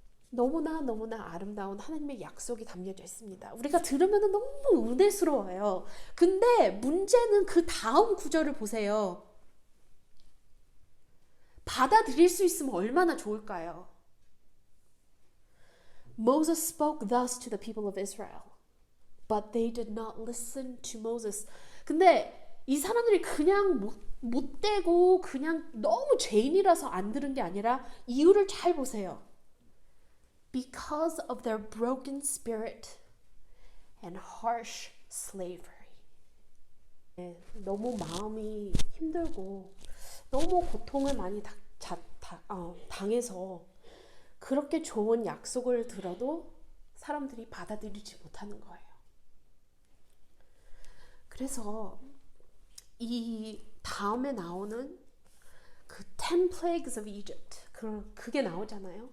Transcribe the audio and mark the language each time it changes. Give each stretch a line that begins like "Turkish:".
Korean: 너무나 아름다운 하나님의 약속이 담겨져 있습니다. 우리가 들으면 너무 은혜스러워요. 근데 문제는 그 다음 구절을 보세요. 받아들일 수 있으면 얼마나 좋을까요?
English: Moses spoke thus to the people of Israel, but they did not listen to Moses.
Korean: 근데 이 사람들이 그냥 못되고 그냥 너무 죄인이라서 안 들은 게 아니라 이유를 잘 보세요.
English: Because of their broken spirit and harsh slavery.
Korean: 너무 마음이 힘들고 너무 고통을 많이 당해서 그렇게 좋은 약속을 들어도 사람들이 받아들이지 못하는 거예요. 그래서 이 다음에 나오는 그
English: 10 plagues of Egypt
Korean: 그게 나오잖아요.